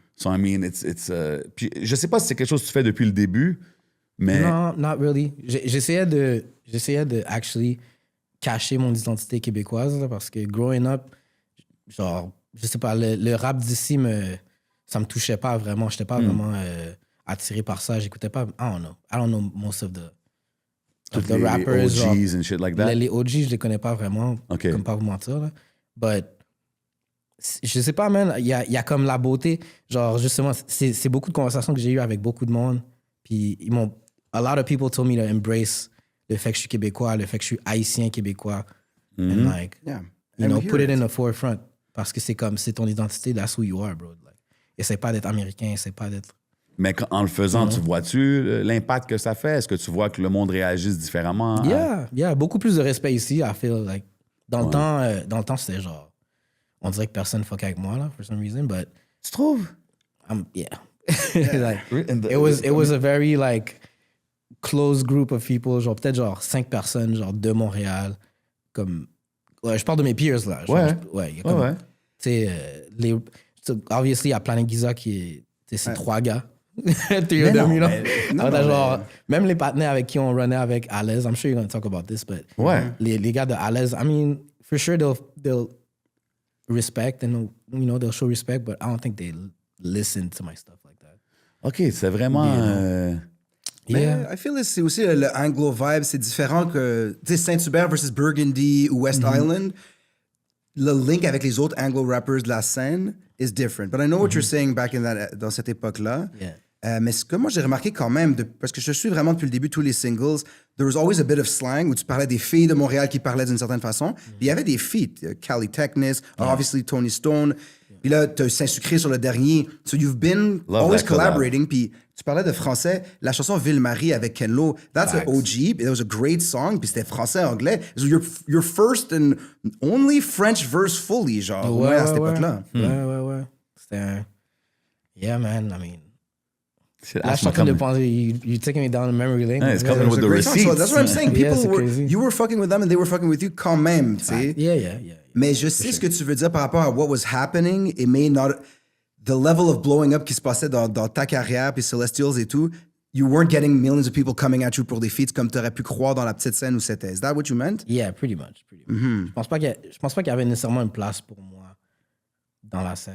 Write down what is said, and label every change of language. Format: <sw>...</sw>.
<en>So, I mean,</en> <fr>Puis je sais pas si c'est quelque chose que tu fais depuis le début, mais...</fr> <en>Non, not really.</en> <fr>J'essayais de</fr> <en>actually</en> <fr>cacher mon identité québécoise là, parce que</fr> <en>growing up,</en> <fr>genre, je sais pas, le rap d'ici, ça me touchait pas vraiment. J'étais pas vraiment attiré par ça. J'écoutais pas...</fr> <en>I don't know most of the rappers. OGs</en> <fr>genre,</fr> <en>and shit like that.</en> <fr>Les OGs, je les connais pas vraiment, comme pas vous mentir. Là. But, je sais pas, man, il y a comme la beauté. Genre, justement, c'est beaucoup de conversations que j'ai eues avec beaucoup de monde. Puis,</fr> <en>a lot of people told me to embrace</en> <fr>le fait que je suis québécois, le fait que je suis haïtien québécois.</fr> <en>And like, put it in the forefront.</en> <fr>Parce que c'est ton identité,</fr> <en>that's who you are, bro.</en> <fr>Like, essaie pas d'être américain, essaie pas d'être... Mais en le faisant, tu vois-tu l'impact que ça fait? Est-ce que tu vois que le monde réagisse différemment? Yeah. Beaucoup plus de respect ici,</fr> <en>I feel like.</en> <fr>Dans le temps, c'était genre... On dirait que personne fuck avec moi, là,</fr> <en>for some reason, but...</en> <fr>Tu trouves?</fr> <en>Yeah. Like, it was a very, like, close group of people,</en> <fr>genre peut-être genre 5 personnes, genre de Montréal, comme... Ouais, je parle de mes peers, là. Il y a comme... Tu sais, obviously, il y a Planet Giza qui est... C'est 3 gars. Genre, même les partenaires avec qui on runnait avec Alez,</fr> <en>I'm sure you're going to talk about this, but</en> <fr>les gars de Alez,</fr> <en>I mean, for sure they'll respect and they'll show respect, but I don't think they listen to my stuff like that.</en> <fr>OK, c'est vraiment... Mais</fr> <en>I feel like</en> <fr>c'est aussi le Anglo vibe, c'est différent que, tu sais, Saint-Hubert versus Burgundy ou West Island. Le link avec les autres Anglo rappers de la scène</fr> <en>is different. But I know what you're saying back</en> <fr>dans cette époque-là. Mais ce que moi j'ai remarqué quand même, parce que je suis vraiment depuis le début tous les singles,</fr> <en>there was always a bit of slang</en> <fr>où tu parlais des filles de Montréal qui parlaient d'une certaine façon. Puis il y avait des feats, Cali Technis, obviously Tony Stone. Puis là, tu as Seinssucrer sur le dernier.</fr> <en>So you've been always collaborating.</en> <fr>Puis tu parlais de français, la chanson Ville-Marie avec Ken Lo,</fr> <en>that's an OG. It was a great song.</en> <fr>Puis c'était français-anglais.</fr> <en>So your first and only French verse fully,</en> <fr>genre, à cette époque-là. Ouais. C'était un...</fr> <en>Yeah, man, I mean...</en> <fr>Là, je suis en train de penser,</fr> <en>you're taking me down memory lane. It's coming with the receipts. So that's what I'm saying. People crazy. You were fucking with them and they were fucking with you</en> <fr>quand même, tu sais.</fr> <en>Yeah.</en> <fr>Mais je sais ce que tu veux dire par rapport à</fr> <en>what was happening. It may not... The level of blowing up</en> <fr>qui se passait dans ta carrière, puis Celestials et tout,</fr> <en>you weren't getting millions of people coming at you</en> <fr>pour des feats comme tu aurais pu croire dans la petite scène où c'était.</fr> <en>Is that what you meant? Yeah, pretty much.</en> <fr>Je pense pas qu'il y avait nécessairement une place pour moi dans la scène.</fr>